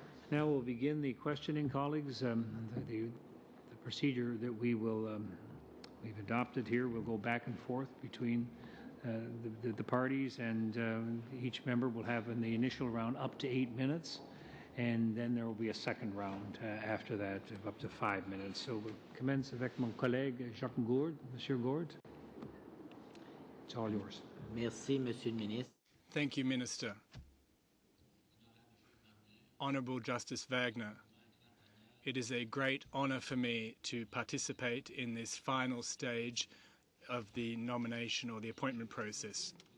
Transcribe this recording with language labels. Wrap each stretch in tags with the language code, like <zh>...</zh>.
<en>Now we'll begin the questioning, colleagues. The procedure that we've adopted here will go back and forth between the parties, and each member will have in the initial round up to 8 minutes, and then there will be a second round after that of up to 5 minutes. So we'll commence</en> <fr>avec mon collègue</fr> <en>Jacques Gourde. Monsieur Gourde, it's all yours.</en> <fr>Merci, Monsieur le Ministre.</fr> <en>Thank you, Minister. Honourable Justice Wagner, it is a great honour for me to participate in this final stage of the nomination or the appointment process.</en>